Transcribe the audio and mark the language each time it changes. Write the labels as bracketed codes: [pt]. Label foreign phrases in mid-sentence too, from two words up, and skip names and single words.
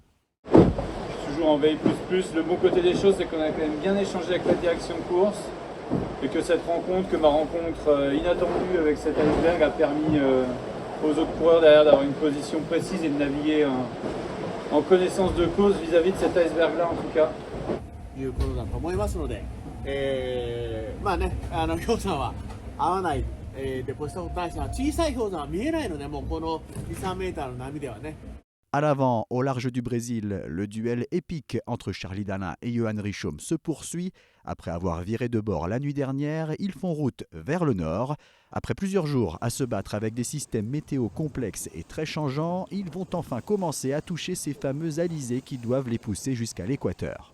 [fr] Toujours en veille plus. Le bon côté des choses, c'est qu'on a quand même bien échangé avec la direction de course et que ma rencontre inattendue avec cet iceberg a permis aux autres coureurs derrière d'avoir une position précise et de naviguer en connaissance de cause vis-à-vis de cet iceberg-là en tout cas. [ja] いうことだと思いますので、まあね、氷山は合わない、でこうしたことに対しては小さい氷山は見えないので、もうこの 2-3 メーターの波ではね。 [fr] À l'avant, au large du Brésil, le duel épique entre Charlie Dalin et Johan Richaud se poursuit. Après avoir viré de bord la nuit dernière, ils font route vers le nord. Après plusieurs jours à se battre avec des systèmes météo complexes et très changeants, ils vont enfin commencer à toucher ces fameux alizés qui doivent les pousser jusqu'à l'équateur.